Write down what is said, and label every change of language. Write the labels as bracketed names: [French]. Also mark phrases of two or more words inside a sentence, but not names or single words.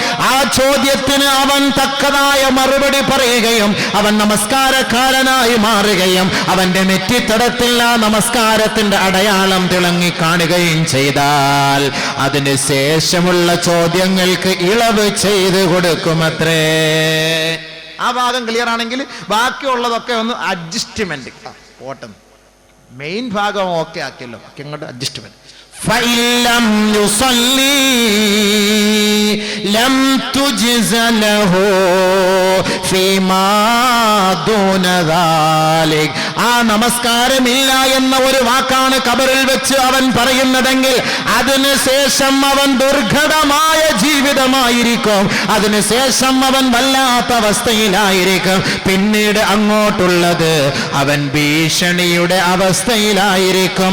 [Malayalam] ആ ചോദ്യത്തിന് അവൻ തക്കതായ മറുപടി പറയുകയും അവൻ നമസ്കാരക്കാരനായി മാറുകയും അവന്റെ നെറ്റിത്തടത്തിൽ ആ നമസ്കാരത്തിന്റെ അടയാളം തിളങ്ങി കാണുകയും ചെയ്താൽ അതിന് ശേഷമുള്ള ചോദ്യങ്ങൾക്ക് ഇളവ് ചെയ്ത് കൊടുക്കുമത്രേ. ആ ഭാഗം ക്ലിയർ ആണെങ്കിൽ ബാക്കിയുള്ളതൊക്കെ ഒന്ന് അഡ്ജസ്റ്റ്മെന്റ് ഓട്ടം. മെയിൻ ഭാഗം ഓക്കെ ആക്കിയല്ലോ, ബാക്കി അങ്ങോട്ട് അഡ്ജസ്റ്റ്മെന്റ്. [Arabic] فَإِلَّمْ يُصَلِّي لَمْ تُجْزَ لَهُ فِيمَا دُونَ ذَلِكَ. [Malayalam] ആ നമസ്കാരമില്ല എന്ന ഒരു വാക്കാണ് ഖബറിൽ വെച്ച് അവൻ പറയുന്നതെങ്കിൽ അതിനുശേഷം അവൻ ദുർഘടമായ ജീവിതമായിരിക്കും, അതിനുശേഷം അവൻ വല്ലാത്ത അവസ്ഥയിലായിരിക്കും. പിന്നീട് അങ്ങോട്ടുള്ളത് അവൻ ഭീഷണിയുടെ അവസ്ഥയിലായിരിക്കും.